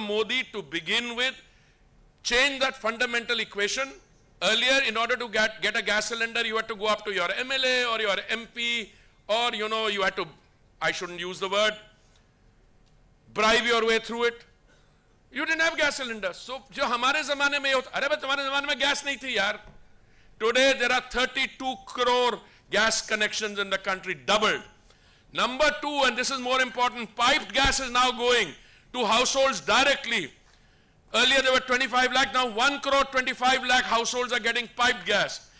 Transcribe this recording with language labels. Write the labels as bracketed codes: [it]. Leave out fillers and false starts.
[en] Modi, to begin with, changed that fundamental equation. Earlier, in order to get a gas cylinder, you had to go up to your MLA or your MP, or, you know, you had to, I shouldn't use the word, bribe your way through it. You didn't have gas cylinders. [hi] So, जो हमारे ज़माने में होता, अरे बस तुम्हारे ज़माने में gas नहीं थी यार. [en] Today there are 32 crore gas connections in the country, doubled. Number 2, and this is more important, piped gas is now going to households directly. Earlier there were 25 lakh, now 1 crore 25 lakh households are getting piped gas.